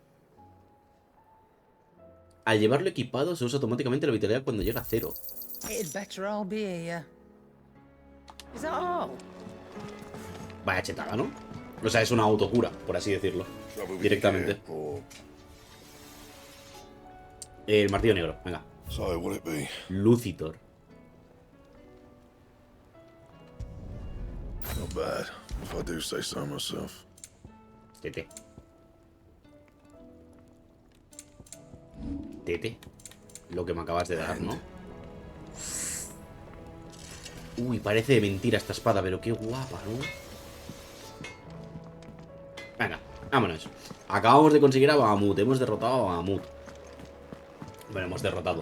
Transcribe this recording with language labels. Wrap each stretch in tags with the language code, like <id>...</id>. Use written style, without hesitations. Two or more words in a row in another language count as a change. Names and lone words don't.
<es>Al llevarlo equipado, se usa automáticamente la vitalidad cuando llega a 0. Vaya chetada, ¿no? O sea, es una autocura, por así decirlo. Directamente. El martillo negro, venga. Lucitor.</es> <en>Not bad, if I do say so myself.</en> <es>Tete. Tete. Lo que me acabas de dar, ¿no? Uy, parece de mentira esta espada, pero qué guapa, ¿no? Venga, vámonos. Acabamos de conseguir a Bahamut. Hemos derrotado a Bahamut. Bueno, hemos derrotado.</es>